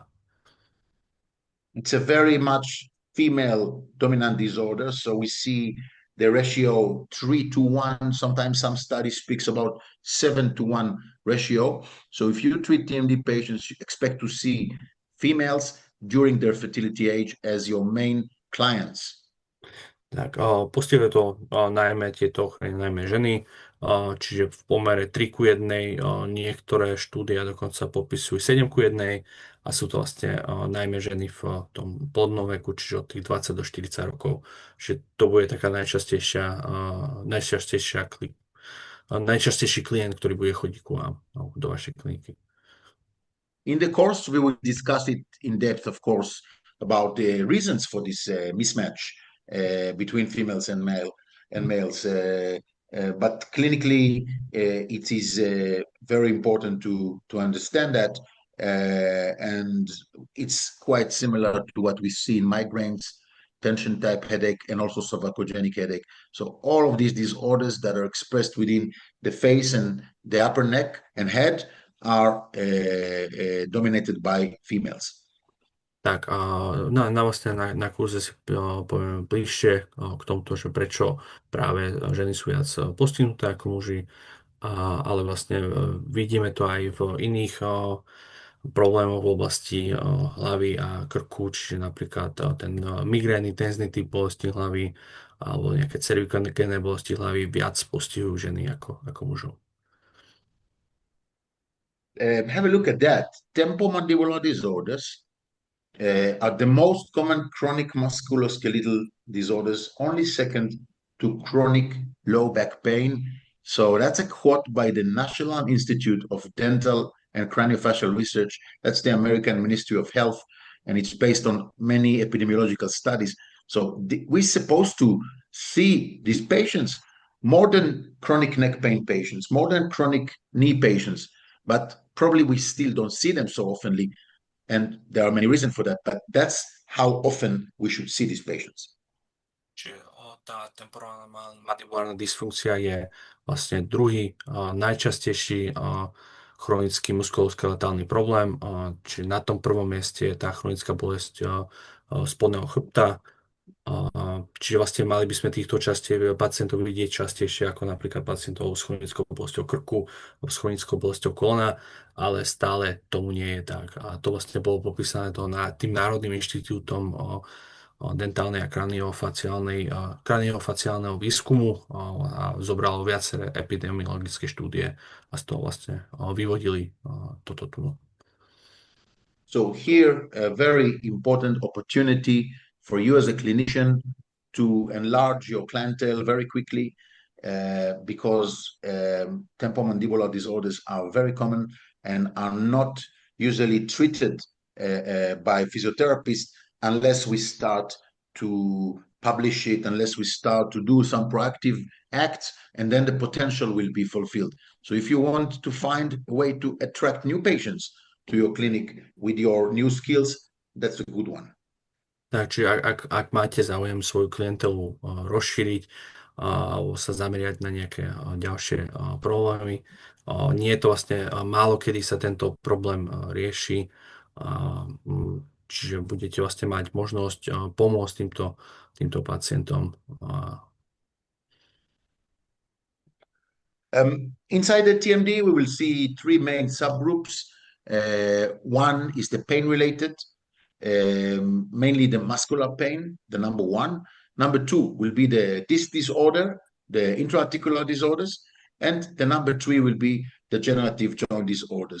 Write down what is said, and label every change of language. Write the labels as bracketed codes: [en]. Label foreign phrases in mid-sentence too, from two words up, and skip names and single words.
[en] It's a very much female dominant disorder, so we see the ratio 3:1. Sometimes some study speaks about 7:1 ratio. So if you treat TMD patients, you expect to see females during their fertility age as your main clients. [sk] Tak, postihuje to najmä tieto ochrany, najmä ženy, čiže v pomere 3:1, niektoré štúdia dokonca popisujú 7:1 a sú to vlastne najmä ženy v tom plodnom veku, čiže od tých 20 do 40 rokov. Čiže to bude taká najčastejší klient, ktorý bude chodiť ku vám do vašej kliniky. [en] In the course, we will discuss it in depth, of course, about the reasons for this mismatch between females and males. But clinically, it is very important to understand that, and it's quite similar to what we see in migraines, tension type headache, and also sarcogenic headache. So all of these disorders that are expressed within the face and the upper neck and head are dominated by females. [sk] Tak, na kurze si poviem bližšie k tomuto, že prečo práve ženy sú viac postihnuté ako muži, ale vlastne vidíme to aj v iných problémoch v oblasti hlavy a krku, čiže napríklad ten migrénny, tenzný typ bolesti hlavy alebo nejaké cervikálne bolesti hlavy viac postihujú ženy ako mužov. [en] Have a look at that. Temporomandibular disorders are the most common chronic musculoskeletal disorders, only second to chronic low back pain. So that's a quote by the National Institute of Dental and Craniofacial Research. That's the American Ministry of Health, and it's based on many epidemiological studies. So we're supposed to see these patients more than chronic neck pain patients, more than chronic knee patients, but probably we still don't see them so oftenly. And there are many reasons for that, but that's how often we should see these patients. [sk] Čiže tá temporomandibulárna dysfunkcia je vlastne druhý najčastejší chronický muskuloskeletálny problém. Čiže na tom prvom mieste je tá chronická bolesť spodného chrbta. Čiže vlastne mali by sme týchto pacientov vidieť častejšie ako napríklad pacientov s chronickou bolesťou krku, s chronickou bolesťou kolena, ale stále tomu nie je tak. A to vlastne bolo popísané tým Národným inštitútom dentálnej a kraniofaciálneho výskumu a zobralo viaceré epidemiologické štúdie a z toho vlastne vyvodili toto tu. [en] So here, a very important opportunity for you as a clinician to enlarge your clientele very quickly because temporomandibular disorders are very common and are not usually treated by physiotherapists unless we start to publish it, unless we start to do some proactive acts, and then the potential will be fulfilled. So if you want to find a way to attract new patients to your clinic with your new skills, that's a good one. [sk] Takže ak máte záujem svoju klientelu rozšíriť alebo sa zameriať na nejaké ďalšie problémy, nie je to vlastne málo kedy sa tento problém rieši, čiže budete vlastne mať možnosť pomôcť týmto pacientom. [en] Inside the TMD, we will see three main subgroups. One is the pain-related, mainly the muscular pain, the number one. Number two will be the disc disorder, the intra-articular disorders, and the number three will be the degenerative joint disorders.